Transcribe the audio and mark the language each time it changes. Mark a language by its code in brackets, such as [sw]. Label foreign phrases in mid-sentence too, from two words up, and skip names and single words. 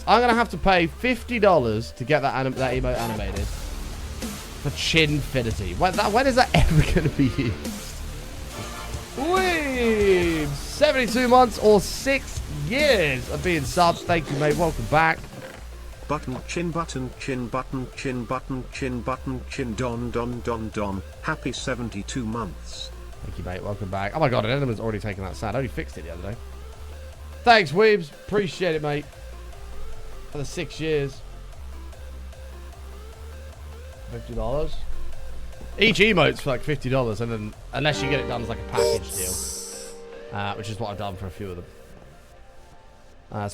[en] I'm going to have to pay $50 to get that emote animated. For Chinfinity. When is that ever going to be used? Whee! 72 months or 6 years of being subbed. Thank you, mate. Welcome back. Button chin button chin button chin button chin button chin don don don don. Happy 72 months. Thank you, mate. Welcome back. Oh my god, an enemy's already taken that sound. I only fixed it the other day. Thanks, Weebs. Appreciate it, mate. For the 6 years. $50. Each emote's for like $50, and then unless you get it done as like a package deal, which is what I've done for a few of them.